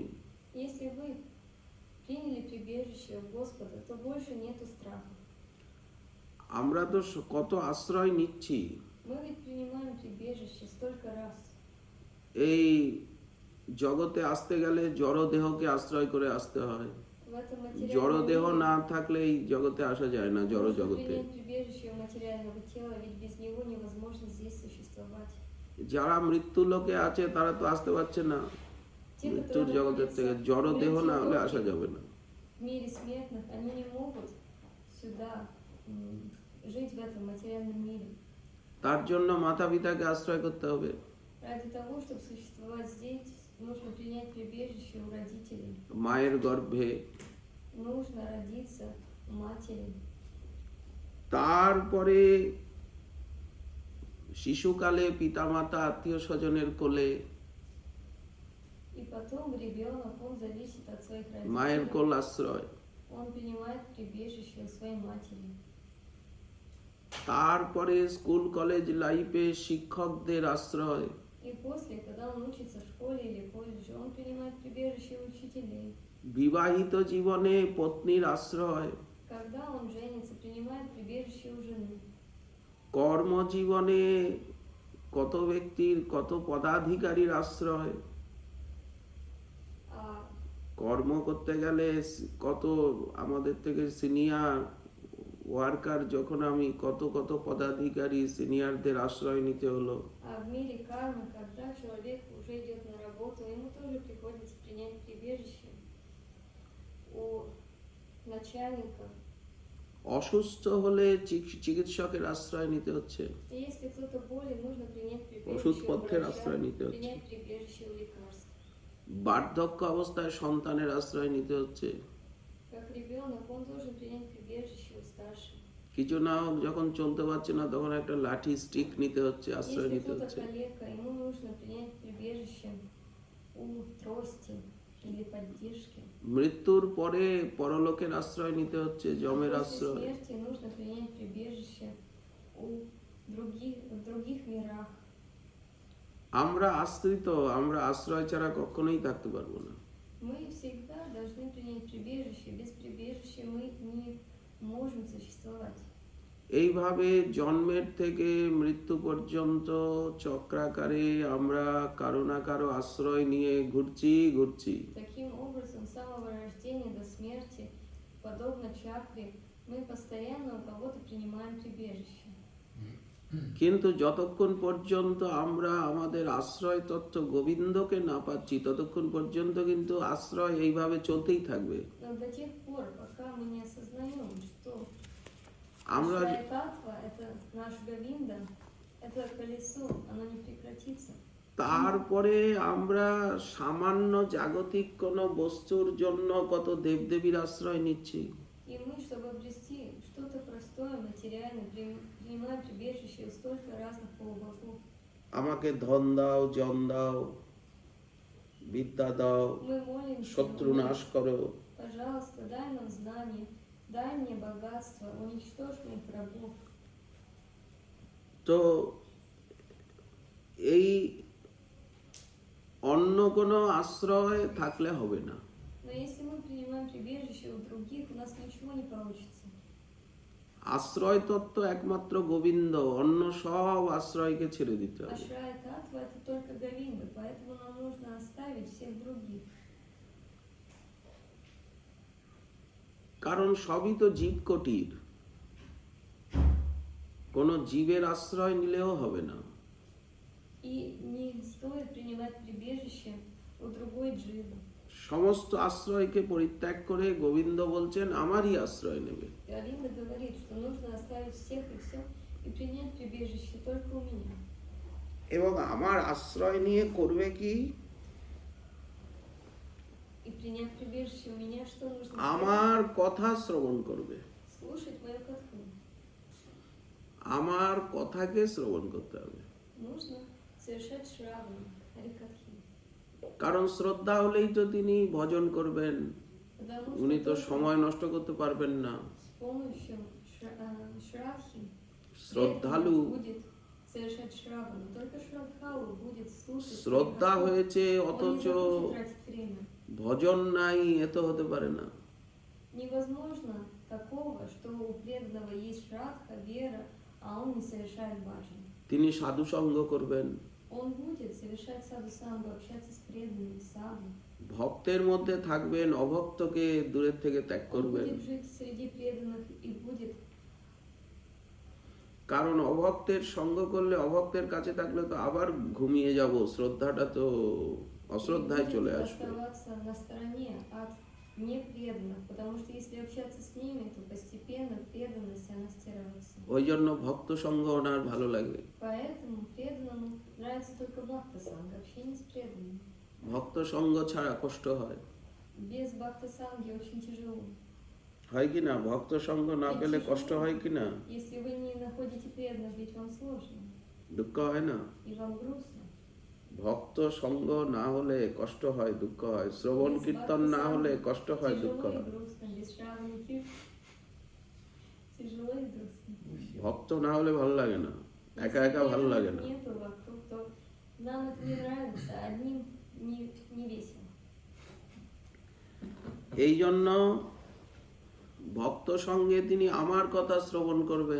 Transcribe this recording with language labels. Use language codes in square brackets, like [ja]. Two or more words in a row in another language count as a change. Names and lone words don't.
[ru] Если вы приняли прибежище у Господа, то больше нету страха. [bn] আমরা তো কত আশ্রয় নিচ্ছি। [ru] Мы ведь принимаем прибежище столько раз. [bn] এই জগতে আসতে গেলে জড় দেহকে আশ্রয় করে আসতে হয়। [ru] В этом [bn] জড় [ru] материальном [bn] দেহ [ru] мире [bn] না থাকলে এই জগতে আসা যায় না, জড় [ru] нужно [bn] জগতে। [ru] принять прибежище у материального тела, ведь без него невозможно здесь существовать. [bn] যারা мৃত্যু লোকে আছে তারা তো আসতে পারছে না [ru] Те, [bn] মৃত্যুর [ru] которые [bn] জগতের থেকে। [ru] находятся [bn] জড় [ru] в [bn] দেহ না হলে [ru] мертвом [bn] আসা যাবে না। [ru] в мире смертных, они не могут сюда жить в этом материальном мире. [bn] তার জন্য মাতা পিতাকে আশ্রয় করতে হবে। [ru] Ради того, чтобы существовать здесь, нужно принять прибежище у родителей. [bn] মায়ের গর্ভে। [ru] Нужно родиться у матери. [bn] তারপরে শিশুকালে পিতামাতা আত্মীয় স্বজনের কোলে, [ru] И потом ребенок, он зависит от своих [bn] মায়ের [ru] родителей. [bn] কোল আশ্রয়। [ru] Он принимает прибежище у своей матери. [bn] তারপরে [en] school college life [bn] শিক্ষকদের আশ্রয়। [ru] И после, когда он учится в школе или колледже, он принимает прибежище у учителей. [bn] বিবাহিত জীবনে পত্নীর আশ্রয়। [ru] Когда он женится, принимает прибежище у жены. [bn] কর্মজীবনে কত ব্যক্তির কত পদাধিকারীর আশ্রয়। [ru] А [bn] কর্ম করতে গেলে কত আমাদের থেকে [en] senior worker, [bn] যখন আমি কত কত পদাধিকারী সিনিয়রদের আশ্রয় নিতে হলো। [ru] А в мире кармы, когда человек уже идет на работу, ему тоже приходится принять прибежище у начальников. [bn] অসুস্থ হলে চিকিৎসকের আশ্রয় নিতে হচ্ছে। [ru] И если кто-то болен, нужно принять прибежище у [bn] ওষুধপত্রের [ru] врача, [bn] আশ্রয় নিতে হচ্ছে। [ru] принять прибежище у лекарств. [bn] বার্ধক্য অবস্থায় সন্তানের আশ্রয় নিতে হচ্ছে। [ru] Как ребенок, он должен принять прибежище у старших. [bn] কিছু না হোক যখন চলতে পারছে না তখন একটা লাঠি স্টিক নিতে হচ্ছে, আশ্রয় [ru] Если [bn] নিতে [ru] кто-то [bn] হচ্ছে। [ru] калека, ему нужно принять прибежище у трости или поддержки. [bn] মৃত্যুর পরে পরলোকের আশ্রয় নিতে হচ্ছে, [ru] А [bn] যমের [ru] после [bn] আশ্রয়। [ru] смерти нужно принять прибежище в других мирах. [bn] আমরা আশ্রিত, আমরা আশ্রয় ছাড়া কখনোই থাকতে পারবো না। [ru] Мы всегда должны принять прибежище. Без прибежища мы не можем существовать. [bn] এইভাবে জন্মের থেকে মৃত্যু পর্যন্ত চক্রাকারে আমরা কারো না কারো আশ্রয় নিয়ে ঘুরছি। [ru] Таким образом, с самого рождения до смерти, подобно чакре, мы постоянно у кого-то принимаем прибежище. [bn] কিন্তু যতক্ষণ пর্যন্ত আমরা আমাদের আশ্রয় তত্ত্ব গোবিন্দকে না পাচ্ছি ততক্ষণ পর্যন্ত কিন্তু আশ্রয় এইভাবে চলতেই থাকবে। [ru] Но до тех пор, пока мы не осознаем, что [bn] আমরা [ru] Ашрая Татва — это наш Говинда, это колесо, оно не прекратится. [bn] তারপরে আমরা সামান্য জাগতিক কোনো বস্তুর জন্য কত দেবদেবীর আশ্রয় নিচ্ছি। [ru] И мы, чтобы обрести что-то простое, материальное, принимаем прибежище у столько разных полубогов. [bn] আমাকে ধন দাও, জন দাও, বিদ্যা দাও, [ru] Мы молимся, [bn] শত্রু নাশ করো। [ru] пожалуйста, дай нам знания, дай мне богатство, уничтожь моих врагов. [bn] তো এই অন্য কোনো আশ্রয় থাকলে হবে না। [ru] Но если мы принимаем прибежище у других, у нас ничего не получится. [bn] আশ্রয় তত্ত্ব একমাত্র গোবিন্দ, অন্য সব আশ্রয়কে ছেড়ে দিতে হবে। [ru] Ашрая Татва — это только Говинда, поэтому нам нужно оставить всех других. [bn] কারণ সবই তো জীবকোটির, কোনো জীবের আশ্রয় নিলেও হবে না। [ru] И не стоит принимать прибежище у другой дживы. [bn] সমস্ত আশ্রয়কে পরিত্যাগ করে গোবিন্দ বলছেন আমারই আশ্রয় নেবে। [ru] Говинда говорит, что нужно оставить всех и все и принять прибежище только у меня. [bn] এবং আমার аশ্রয় নিয়ে করবে কি? [ru] И принять прибежище у меня, что нужно [bn] আমার কথা শ্রবণ করবে। [ru] сделать? Слушать мою катху. [bn] আমার কথাকে শ্রবণ করতে হবে। [ru] Нужно совершать шравана, харикатхи. [bn] কারণ শ্রদ্ধা হলেই তো তিনি ভজন করবেন, [ru] Потому [bn] উনি [ru] что [bn] তো [ru] только [bn] সময় নষ্ট করতে পারবেন না। [ru] с помощью шравхи [bn] শ্রদ্ধালু [ru] будет совершать шравану. Только шрадхалу будет слушать. [bn] শ্রদ্ধা [ru] харикатху. [bn] হয়েছে [ru] Он не [bn] অথচ [ru] захочет тратить время. [bn] ভজন নাই, এ তো হতে পারে না। [ru] Невозможно такого, что у преданного есть шрадха, вера, а он не совершает баджан. [bn] তিনি সাধু সঙ্গ করবেন, [ru] Он будет совершать саду-сангу, общаться с преданными саду. [bn] ভক্তের মধ্যে থাকবেন, অভক্তকে দূরের থেকে ত্যাগ [ru] Он [bn] করবেন। [ru] будет жить среди преданных и будет, [bn] কারণ অভক্তের সঙ্গ করলে, অভক্তের কাছে থাকলে তো আবার ঘুমিয়ে যাব, শ্রদ্ধাটা তো অশ্রদ্ধায় [ru] будет [bn] চলে আসবে। [ru] оставаться на стороне от непреданных, потому что если общаться с ними, то постепенно преданность она стирается. [bn] ওই жন্য ভক্ত সঙ্গ ওনার ভালো লাগে। [ru] Поэтому преданному нравится только бхакта-санга, общение с преданными. [bn] ভক্ত সঙ্গ ছাড়া কষ্ট হয়, [ru] Без бхакта-санги очень тяжело. [bn] হয় কি না? ভক্ত সঙ্গ না পেলে কষ্ট হয় কি না? [ru] Если вы не находите преданных, ведь вам сложно, [bn] দুঃখ হয় না? [ru] и вам грустно. [bn] ভক্ত সঙ্গ না হলে কষ্ট হয়, দুঃখ হয়। শ্রবণ [ru] Без [bn] কীর্তন না [ru] бхакта-санги [bn] হলে кষ্ট হয়, দুঃখ [ru] тяжело и [bn] হয়। [ru] грустно, без шравана киртана тяжело и грустно. [bn] ভক্ত না হলে ভালো লাগে না, একা একা ভালো লাগে না। [ru] Нету вокруг, то нам это не нравится, одним не весело. [bn] এই জন্য ভক্ত সঙ্গে তিনি আমার কথা শ্রবণ করবেন।